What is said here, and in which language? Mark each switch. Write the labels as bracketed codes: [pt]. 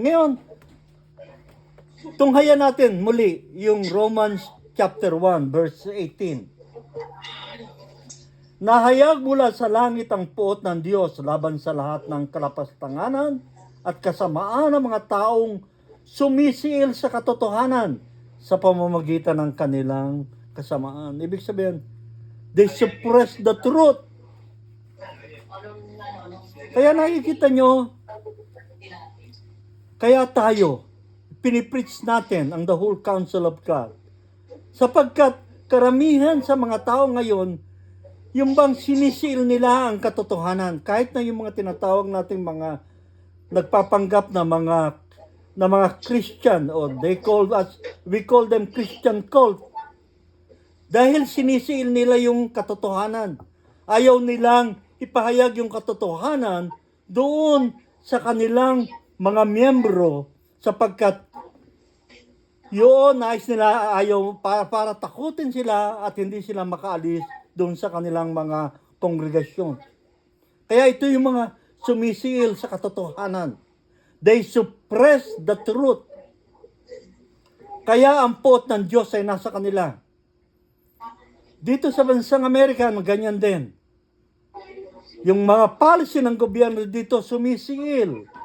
[tl] Ngayon, tunghayan natin muli yung Romans chapter 1 verse 18. Nahayag mula sa langit ang puot ng Diyos laban sa lahat ng kalapastanganan at kasamaan ng mga taong sumisiil sa katotohanan sa pamamagitan ng kanilang kasamaan. Ibig sabihin, [en] they suppress the truth. [tl] Kaya nakikita nyo, kaya tayo, pinipreach natin ang [en] the whole counsel of God. [tl] Sapagkat karamihan sa mga tao ngayon, yung bang sinisiil nila ang katotohanan, kahit na yung mga tinatawag nating mga nagpapanggap na mga Christian, [en] or we call them Christian cult. [tl] Dahil sinisiil nila yung katotohanan. Ayaw nilang ipahayag yung katotohanan doon sa kanilang mga miyembro, sapagkat yun, nais nila, ayaw, para takutin sila at hindi sila makaalis doon sa kanilang mga kongregasyon. Kaya ito yung mga sumisiil sa katotohanan. [en] They suppress the truth. [tl] Kaya ang puot ng Diyos ay nasa kanila. Dito sa bansang Amerika, ganyan din. Yung mga policy ng gobyerno dito sumisiil.